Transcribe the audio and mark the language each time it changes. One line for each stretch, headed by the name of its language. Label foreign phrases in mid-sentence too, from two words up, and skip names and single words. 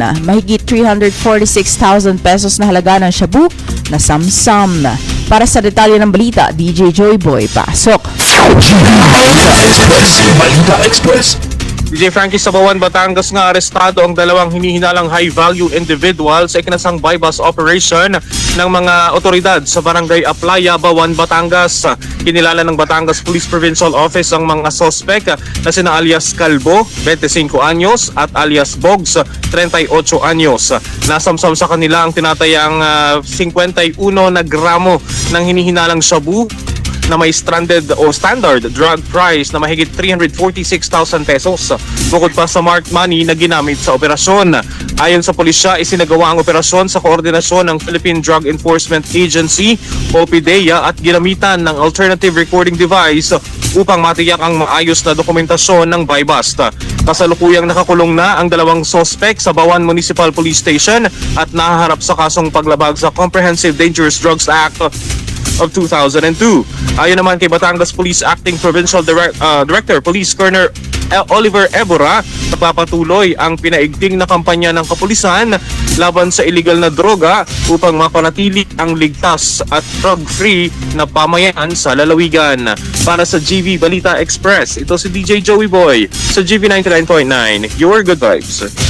Filipino: Mahigit 346,000 pesos na halaga ng shabu na samsam. Para sa detalye ng balita, DJ Joy Boy, pasok. Balita Express. DJ Frankie, sa Bawan, Batangas nga arestado ang 2 hinihinalang
English: high-value individual
Filipino: sa ikinasang
English: bypass operation
Filipino: ng mga otoridad sa Barangay Aplaya, Bawan, Batangas. Kinilala ng Batangas Police Provincial Office ang mga sospek na sina alias Calvo, 25 anyos, at alias Bogs, 38 anyos. Nasamsam sa kanila ang tinatayang 51 na gramo ng hinihinalang shabu na may stranded o
English: standard drug price
Filipino: na mahigit 346,000 pesos. Bukod pa sa
English: marked money
Filipino: na ginamit sa operasyon. Ayon sa pulisya, isinagawa ang operasyon sa koordinasyon ng Philippine Drug Enforcement Agency o PDEA at ginamitan ng
English: alternative recording device
Filipino: upang matiyak ang maayos na dokumentasyon ng buy-bust. Kasalukuyang nakakulong na ang 2 sospek sa Bawan Municipal Police Station at nahaharap sa kasong paglabag sa Comprehensive Dangerous Drugs Act of 2002. Ayon naman kay Batangas Police Acting Provincial Director Police Colonel Oliver Ebora, nagpapatuloy ang pinaigting na kampanya ng kapulisan laban sa illegal na droga upang mapanatili ang ligtas at drug-free na pamayanan sa lalawigan. Para sa GV Balita Express, ito si DJ Joey Boy sa GV 99.9, Your Good Vibes.